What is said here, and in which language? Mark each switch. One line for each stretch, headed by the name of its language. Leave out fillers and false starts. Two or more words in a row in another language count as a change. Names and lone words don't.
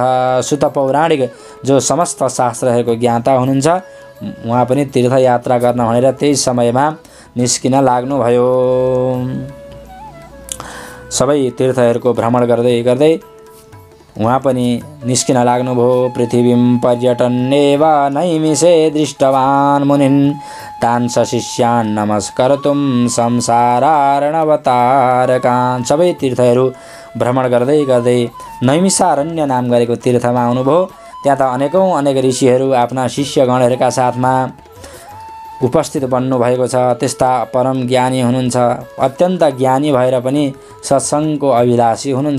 Nepali: सुत पौराणिक जो समस्त शास्त्रहरूको ज्ञाता हुनुहुन्छ, उहाँ पनि तीर्थयात्रा गर्न भनेर त्यही समयमा निस्किन लाग्नुभयो। सबै तीर्थहरूको भ्रमण गर्दै गर्दै उहाँ पनि निस्किन लाग्नुभयो।
Sanskrit: पृथिवीं पर्यटन्नेव नैमिषे दृष्टवान् मुनिन् तान् सशिष्यान् नमस्कर्तुं संसारार्णवतारकान्।
Nepali: सबै तीर्थहरू भ्रमण गर्दै गर्दै नैमिषारण्य नाम गरेको तीर्थमा आउनुभयो। त्यहाँ त अनेक ऋषिहरू आफ्ना शिष्यगणहरूका साथमा उपस्थित बन्नुभएको छ। त्यस्ता परम ज्ञानी हुनुहुन्छ, अत्यन्त ज्ञानी भएर पनि सत्सङ्गको अभिलाषी हुनुहुन्छ।